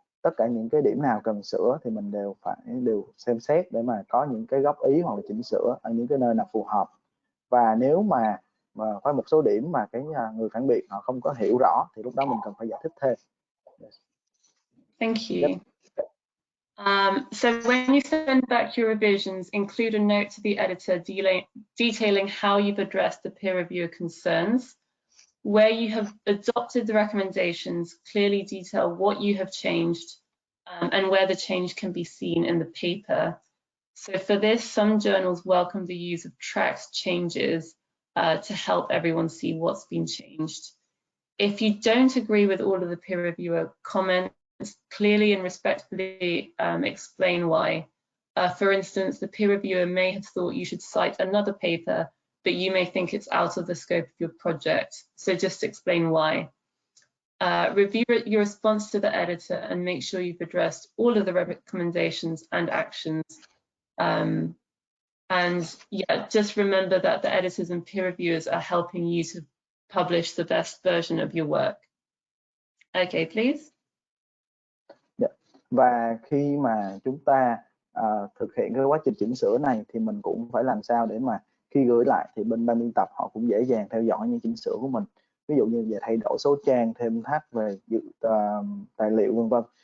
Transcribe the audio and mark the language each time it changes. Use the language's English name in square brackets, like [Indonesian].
[Vietnamese] tất cả những cái điểm nào cần sửa thì mình đều xem xét để mà có những cái góp ý hoặc là chỉnh sửa ở những cái nơi nào phù hợp. Và nếu mà có một số điểm mà cái người phản biện họ không có hiểu rõ thì lúc đó mình cần phải giải thích thêm. [English] Thank you. So when you send back your revisions, include a note to the editor detailing how you've addressed the peer reviewer concerns. Where you have adopted the recommendations, clearly detail what you have changed and where the change can be seen in the paper. So for this, some journals welcome the use of tracked changes to help everyone see what's been changed. If you don't agree with all of the peer reviewer comments, clearly and respectfully explain why. For instance, the peer reviewer may have thought you should cite another paper, but you may think it's out of the scope of your project. So just explain why. Review your response to the editor and make sure you've addressed all of the recommendations and actions. And yeah, just remember that the editors and peer reviewers are helping you to publish the best version of your work. Okay, please. [Vietnamese] Và khi mà chúng ta thực hiện cái quá trình chỉnh sửa này thì mình cũng phải làm sao để mà khi gửi lại thì bên ban biên tập họ cũng dễ dàng theo dõi những chỉnh sửa của mình. Ví dụ như về thay đổi số trang, thêm thắt về tài liệu vân vân.